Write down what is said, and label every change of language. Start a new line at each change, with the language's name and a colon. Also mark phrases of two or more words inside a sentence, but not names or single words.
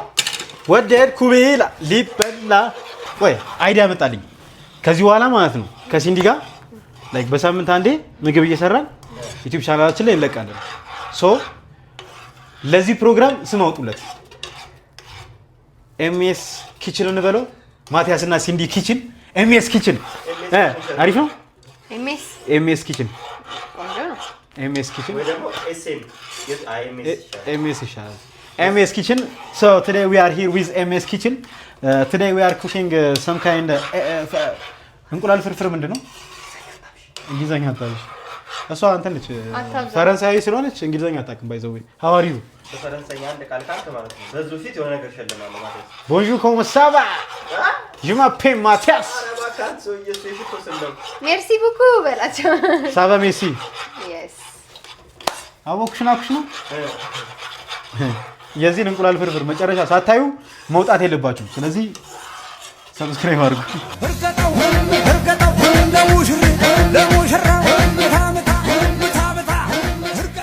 Amharic: ወደድኩ ቢላ ሊበላ ወይ አይዲያ መጣልኝ ከዚህ በኋላ ማለት ነው ከሲንዲ ጋር ላይክ በሳምንት አንዴ ምግብ እየሰራን ዩቲዩብ ቻናላችን ላይ እንለቃለን ሶ ለዚህ ፕሮግራም ስም አውጡለት ኤምኤስ ኪችን እንበለው ማቲያስ እና ሲንዲ ኪችን ኤምኤስ ኪችን አሪፍ ነው ኤምኤስ ኪችን ቆንጆ ነው ኤምኤስ ኪችን ወይ ደግሞ ኤስኤም ኤምኤስ ይሻላል MS Kitchen.
English: So today we are here with MS Kitchen. Today we are cooking some kind
Amharic: እንቁላል ፍርፍር ምንድነው? እንግሊዘኛ አታውቅም። እሷ አንተ ነች ፈረንሳዊ ስለሆነች እንግሊዘኛ አታውቅም ባይዘው
English: how are you?
Amharic: በፈረንሳይኛ አንድ ቃል ካልክ ማለት ነው በዙ ፊት የሆነ ነገር ሸልማለሁ ማለት ነው
French: Bonjour comment ça va? Je m'appelle Mathias. Merci beaucoup በላቸው Ça va merci.
English: Yes.
Amharic: አቦክሽና ኩሽና የዚህን እንቁላል ፍርፍር መጨረሻ ሳታዩ መውጣት የለባችሁም። ስለዚህ ሰብስክራይብ አድርጉ። እርገጠው ለሙሽራው